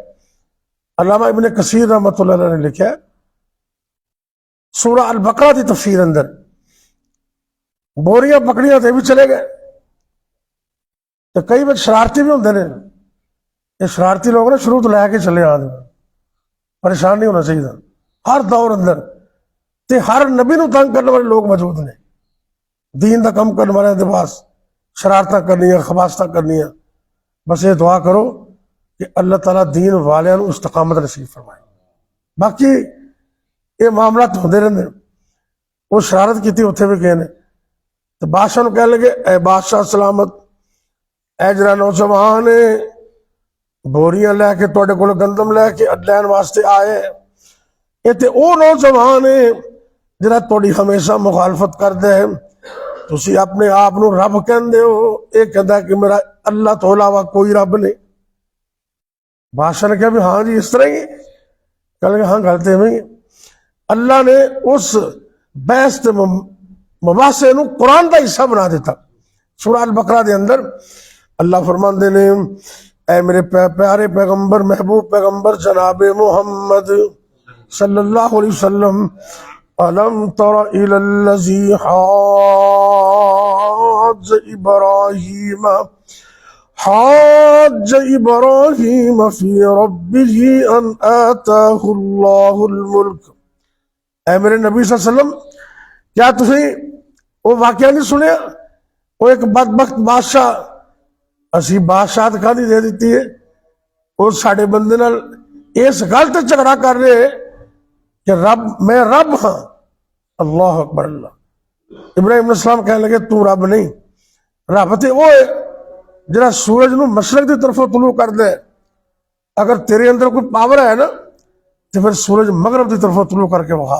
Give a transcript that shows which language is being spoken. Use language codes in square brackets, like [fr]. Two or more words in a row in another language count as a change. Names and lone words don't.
[pa] علامہ ابن کثیر [ar] رحمۃ اللہ علیہ [pa] نے لکھا ہے سورہ البقرہ کی تفسیر اندر، بوریاں پکڑیاں تے بھی چلے گئے. تو کئی بار شرارتی بھی ہوندے نے، یہ شرارتی لوگ نے شروع تو لے کے چلے آدھے، پریشان نہیں ہونا چاہیے. ہر دور اندر تے ہر نبی نو تنگ کرنے والے لوگ موجود نے، دین دا کم کرنے والے دے پاس شرارتاں کرنیاں، خباستہ کرنیاں. [ur] بس یہ دعا کرو کہ اللہ تعالیٰ دین والیاں نو استقامت نصیب فرمائے. [pa] باقی یہ معاملات ہوندے رہندے. وہ شرارت کیتی اتنے بھی گئے نے، تو بادشاہ نو کہنے لگے اے بادشاہ سلامت، اے جڑا نوجوان بوریاں لے کے تواڈے کول گندم لے کے لین واسطے آئے، یہ تے او نوجوان جڑا تواڈی ہمیشہ مخالفت کردا ہے. تسی اپنے آپ نو رب کہندے ہو، یہ کہندا ہے کہ میرا اللہ تو علاوہ کوئی رب نہیں. [ur] بادشاہ نے کہا بھی ہاں جی اس طرح ہی. کہنے لگے ہاں غلط ہے. [pa] اللہ نے اس بحث تے مباحثے نو قرآن دا حصہ بنا دیتا. سورہ البقرہ دے اندر اللہ فرماندے نے اے میرے پیارے پیغمبر، محبوب پیغمبر جناب محمد [ar] صلی اللہ علیہ وسلم، أَلَمْ تَرَ إِلَى الَّذِي حَاجَّ إِبْرَاهِيمَ فِي رَبِّهِ أَنْ آتَاهُ اللَّهُ الْمُلْكَ. [pa] اے میرے نبی [ar] صلی اللہ علیہ وسلم، [pa] کیا تسی وہ واقعہ نہیں سنیا؟ وہ ایک بدبخت بادشاہ، اسی بادشاہ کہانی دے دیتی ہے، اور ساڑے بندے نال اس گل تے جھگڑا کر رہے کہ رب میں رب ہاں. [ar] اللہ اکبر. [pa] اللہ ابراہیم [ar] علیہ السلام [pa] کہنے لگے تو رب نہیں، رب تے وہ ہے جڑا سورج نو مشرق دی طرف طلوع کر دے. اگر تیرے اندر کوئی پاور ہے نا تو پھر سورج مغرب دی طرف طلوع کر کے وہاں.